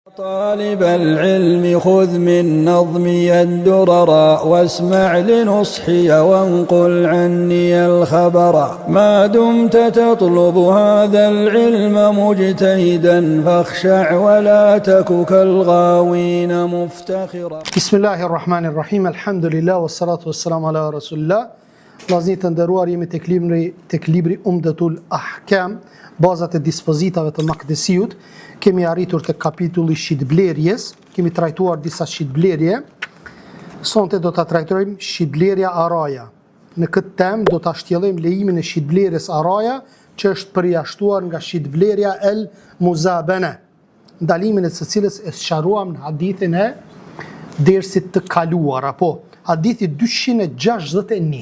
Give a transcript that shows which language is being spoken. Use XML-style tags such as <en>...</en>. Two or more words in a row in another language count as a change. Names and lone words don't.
<ar>طالب العلم خذ من نظمي الدرر واسمع لنصحي وانقل عني الخبر ما دمت تطلب هذا العلم مجتهدا فاخشع ولا تك كالغاوين مفتخرا. بسم الله الرحمن الرحيم الحمد لله والصلاة والسلام على رسول الله.</ar> <sq>Vllazërit të nderuar, jemi tek libri Umdatul Ahkam, bazat e dispozitave të Makdesiut. Kemi arritur te kapitulli shitblerjes, kemi trajtuar disa shitblerje. Sonte do ta trajtojmë shitblerja araja. Në këtë temë do ta shtjellojmë lejimin e shitblerjes araja, që është përjashtuar nga shitblerja el muzabana, ndalimin e së cilës e sqaruam në hadithin e dersit të kaluar, apo hadithi 261.</sq>